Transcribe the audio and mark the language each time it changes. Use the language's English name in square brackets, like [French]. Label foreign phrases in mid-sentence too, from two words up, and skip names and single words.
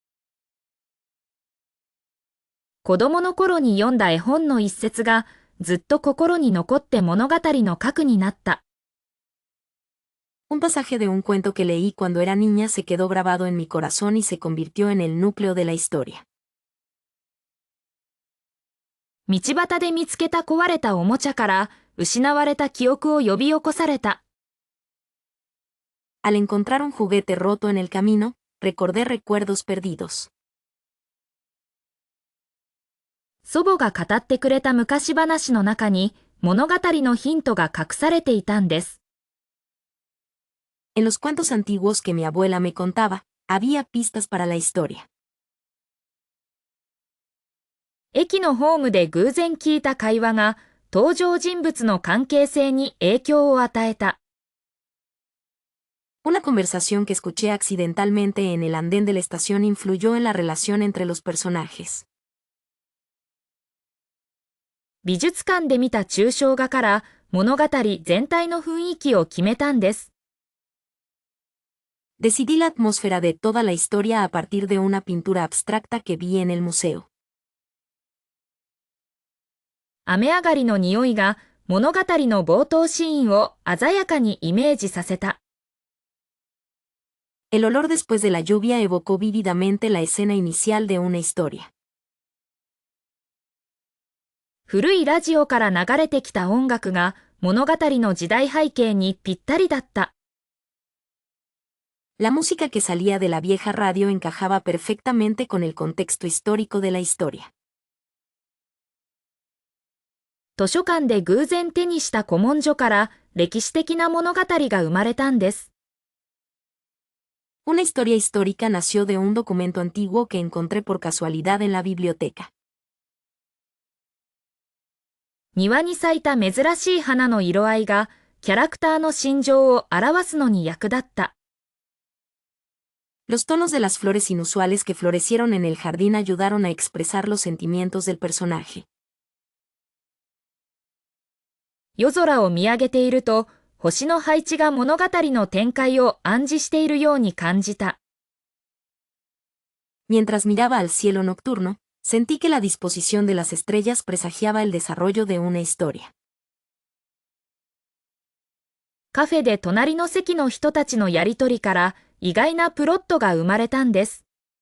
[Japanese] 子供の頃に読んだ絵本の一節がずっと心に残って物語の核になった。 [Spanish] Un pasaje de un cuento que leí cuando era niña se quedó grabado en mi corazón y se convirtió en el núcleo de la historia. [Japanese] 道端で見つけた壊れたおもちゃから失われた記憶を呼び起こされた。 [Spanish] Al encontrar un juguete roto en el camino, recordé recuerdos perdidos. [Japanese] 祖母が語ってくれた昔話の中に物語のヒントが隠されていたんです。 [Spanish] En los cuentos antiguos que mi abuela me contaba, había pistas para la historia. [Japanese] 駅のホームで偶然聞いた会話が登場人物の関係性に影響を与えた。 [Spanish] Una conversación que escuché accidentalmente en el andén de la estación influyó en la relación entre los personajes. [Japanese] 美術館で見た抽象画から物語全体の雰囲気を決めたんです。 [Spanish] Decidí la atmósfera de toda la historia a partir de una pintura abstracta que vi en el museo. [Japanese] 雨上がりの匂いが物語の冒頭シーンを鮮やかにイメージさせた。 [Spanish] El olor después de la lluvia evocó vívidamente la escena inicial de una historia. [Japanese] 古いラジオから流れてきた音楽が物語の時代背景にぴったりだった。 [Spanish] La música que salía de la vieja radio encajaba perfectamente con el contexto histórico de la historia. [Japanese] 図書館で偶然手にした古文書から歴史的な物語が生まれたんです。 [Spanish] Una historia histórica nació de un documento antiguo que encontré por casualidad en la biblioteca. [Japanese] 庭に咲いた珍しい花の色合いがキャラクターの心情を表すのに役立った。 [Spanish] Los tonos de las flores inusuales que florecieron en el jardín ayudaron a expresar los sentimientos del personaje. [Japanese] 夜空を見上げていると、星の配置が物語の展開を暗示しているように感じた。 [Spanish] Mientras miraba al cielo nocturno, sentí que la disposición de las estrellas presagiaba el desarrollo de una historia. [Japanese] カフェで隣の席の人たちのやりとりから意外なプロットが生まれたんです。